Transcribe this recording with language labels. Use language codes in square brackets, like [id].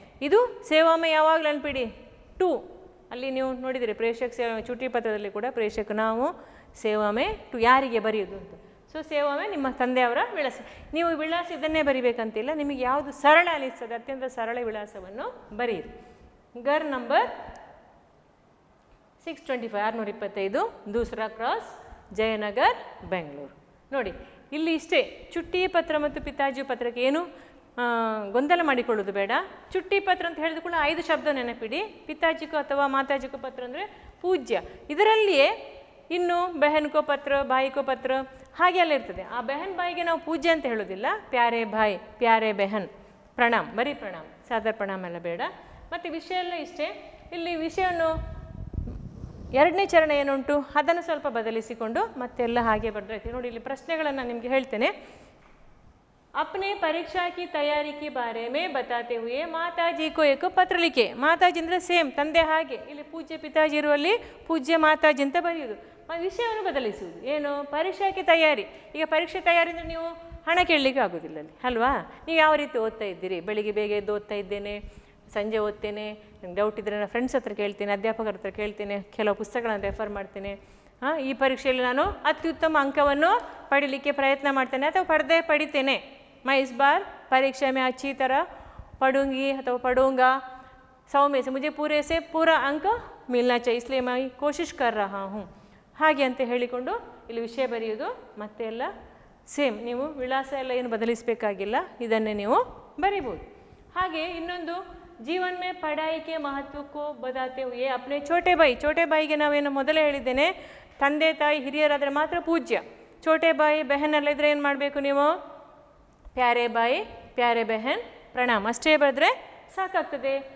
[kn] ಇದು ಸೇವಾಮೆ ಯಾವಾಗಲೂ ಅನ್ಬಿಡಿ 2. ಅಲ್ಲಿ ನೀವು ನೋಡಿದರೆ ಪ್ರೇಷಕ ಸೇವಾ ಚುಟ್ಟಿ ಪತ್ರದಲ್ಲಿ ಕೂಡ ಪ್ರೇಷಕ ನಾವು ಸೇವಾಮೆ 2 ಯಾರಿಗೆ ಬರೆಯೋದು ಅಂತ. ಸೊ ಸೇವಾಮೆ ನಿಮ್ಮ ತಂದೆಯವರ ವಿಳಾಸ. ನೀವು ವಿಳಾಸ ಇದನ್ನೇ ಬರಿಬೇಕಂತಿಲ್ಲ, ನಿಮಗೆ ಯಾವುದು ಸರಳ ಅನಿಸ್ತದೆ ಅತ್ಯಂತ ಸರಳ ವಿಳಾಸವನ್ನು ಬರೆಯಿರಿ. [hi] घर नंबर 625 625 दूसरा क्रॉस ಜಯನಗರ್ ಬೆಂಗಳೂರು. [kn] ನೋಡಿ ಇಲ್ಲಿ ಇಷ್ಟೇ, ಚುಟ್ಟಿ ಪತ್ರ ಮತ್ತು ಪಿತಾಜಿ ಪತ್ರಕ್ಕೆ ಏನು ಗೊಂದಲ ಮಾಡಿಕೊಳ್ಳೋದು ಬೇಡ. ಚುಟ್ಟಿ ಪತ್ರ ಅಂತ ಹೇಳಿದ ಕೂಡ 5 ಶಬ್ದ ನೆನಪಿಡಿ. ಪಿತಾಜಿಕೋ ಅಥವಾ ಮಾತಾಜಿಕೋ ಪತ್ರ ಅಂದರೆ ಪೂಜ್ಯ. ಇದರಲ್ಲಿಯೇ ಇನ್ನು ಬೆಹನ್ಕೋ ಪತ್ರ, ಬಾಯಿಕೋ ಪತ್ರ ಹಾಗೆ ಎಲ್ಲ ಇರ್ತದೆ. ಆ ಬೆಹನ್ ಬಾಯಿಗೆ ನಾವು ಪೂಜ್ಯ ಅಂತ ಹೇಳೋದಿಲ್ಲ, [hi] ಪ್ಯಾರೆ ಭಾಯ್, ಪ್ಯಾರೆ ಬೆಹನ್, ಪ್ರಣಾಮ್, [kn] ಬರೀ ಪ್ರಣಾಮ್, ಸಾದರ ಪ್ರಣಾಮ್ ಎಲ್ಲ ಬೇಡ. ಮತ್ತು ವಿಷಯ ಎಲ್ಲ ಇಷ್ಟೇ. ಇಲ್ಲಿ ವಿಷಯವನ್ನು 2ನೇ ಚರಣ ಏನುಂಟು ಅದನ್ನು ಸ್ವಲ್ಪ ಬದಲಿಸಿಕೊಂಡು ಮತ್ತೆಲ್ಲ ಹಾಗೆ ಬರೆದೈತೆ. ನೋಡಿ ಇಲ್ಲಿ ಪ್ರಶ್ನೆಗಳನ್ನು ನಿಮಗೆ ಹೇಳ್ತೇನೆ. [hi] अपने परीक्षा की तैयारी के बारे में बताते हुए माताजी को एक पत्र लिखे. [kn] ಮಾತಾಜಿ ಅಂದರೆ ಸೇಮ್ ತಂದೆ ಹಾಗೆ, ಇಲ್ಲಿ ಪೂಜ್ಯ ಪಿತಾಜಿ ಇರುವಲ್ಲಿ ಪೂಜ್ಯ ಮಾತಾಜಿ ಅಂತ ಬರೆಯುವುದು. ವಿಷಯವನ್ನು ಬದಲಿಸುವುದು. ಏನು, ಪರೀಕ್ಷಾಕ್ಕೆ ತಯಾರಿ. ಈಗ ಪರೀಕ್ಷೆ ತಯಾರಿ ಅಂದರೆ ನೀವು ಹಣ ಕೇಳಲಿಕ್ಕೆ ಆಗೋದಿಲ್ಲ ಅಲ್ಲಿ ಅಲ್ವಾ. ನೀವು ಯಾವ ರೀತಿ ಓದ್ತಾ ಇದ್ದೀರಿ, ಬೆಳಿಗ್ಗೆ ಬೇಗ ಎದ್ದು ಓದ್ತಾ ಇದ್ದೇನೆ, ಸಂಜೆ ಓದ್ತೇನೆ, ನಂಗೆ ಡೌಟ್ ಇದ್ದರೆ ನನ್ನ ಫ್ರೆಂಡ್ಸ್ ಹತ್ರ ಕೇಳ್ತೇನೆ, ಅಧ್ಯಾಪಕರ ಹತ್ರ ಕೇಳ್ತೇನೆ, ಕೆಲವು ಪುಸ್ತಕಗಳನ್ನು ರೆಫರ್ ಮಾಡ್ತೇನೆ. ಈ ಪರೀಕ್ಷೆಯಲ್ಲಿ ನಾನು ಅತ್ಯುತ್ತಮ ಅಂಕವನ್ನು ಪಡೀಲಿಕ್ಕೆ ಪ್ರಯತ್ನ ಮಾಡ್ತೇನೆ ಅಥವಾ ಪಡಿತೇನೆ. [hi] मैं इस बार परीक्षा में अच्छी तरह पढ़ूंगी अथवा पढ़ूंगा, 100 में से मुझे पूरे से पूरा अंक मिलना चाहिए, इसलिए मैं कोशिश कर रहा हूँ [kn] ಹಾಗೆ ಅಂತ ಹೇಳಿಕೊಂಡು ಇಲ್ಲಿ ವಿಷಯ ಬರೆಯೋದು. ಮತ್ತೆ ಎಲ್ಲ ಸೇಮ್, ನೀವು ವಿಳಾಸ ಎಲ್ಲ ಏನು ಬದಲಿಸಬೇಕಾಗಿಲ್ಲ, ಇದನ್ನೇ ನೀವು ಬರೀಬೋದು. ಹಾಗೆ ಇನ್ನೊಂದು, [hi] ಜೀವನ ಮೇ ಪಢಾಯಿ ಕೆ ಮಹತ್ವಕ್ಕೂ ಬದಾತೆ ಹುಯೇ ಅಪ್ನೆ ಛೋಟೆ ಬಾಯಿ. [kn] ಛೋಟೆ ಬಾಯಿಗೆ ನಾವೇನು ಮೊದಲೇ ಹೇಳಿದ್ದೇನೆ, ತಂದೆ ತಾಯಿ ಹಿರಿಯರಾದರೆ ಮಾತ್ರ ಪೂಜ್ಯ. ಛೋಟೆ ಬಾಯಿ ಬೆಹನ್ ಎಲ್ಲ ಇದ್ರೆ ಏನು ಮಾಡಬೇಕು ನೀವು, ಪ್ಯಾರೆ ಬಾಯಿ ಪ್ಯಾರೆ ಬೆಹನ್ ಪ್ರಣಾಮ್ ಅಷ್ಟೇ ಬರೆದ್ರೆ ಸಾಕಾಗ್ತದೆ.